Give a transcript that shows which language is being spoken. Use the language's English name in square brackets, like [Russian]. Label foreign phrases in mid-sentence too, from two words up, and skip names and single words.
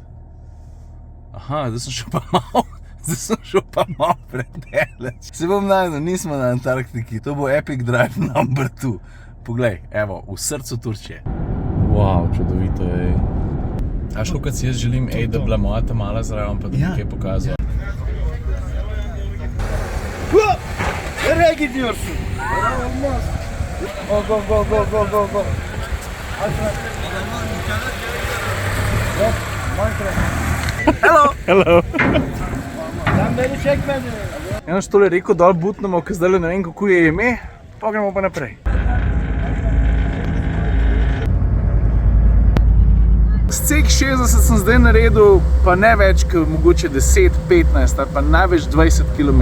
[Slovenian] Aha, zdaj sem šel pa malo predaleč. Se bom najdel, nismo na Antarktiki, to bo [English] Epic Drive number 2. [Slovenian] Poglej, evo, v srcu Turčije. Wow, čudovito je. Aš, kot si jaz želim, da bila moja ta mala zraven, pa da bi kaj pokazal. [Turkish] Nereye gidiyorsun? Olmaz. Go. [English] Hello. [Turkish] Sen beni çekmedin. [Slovenian] Eno što je rekel, dol butnemo, ker zdaj ne vem, kako je ime, pa gremo pa naprej. S CX-60 sem zdaj naredil pa ne več, kot mogoče 10, 15 ali pa največ 20 km.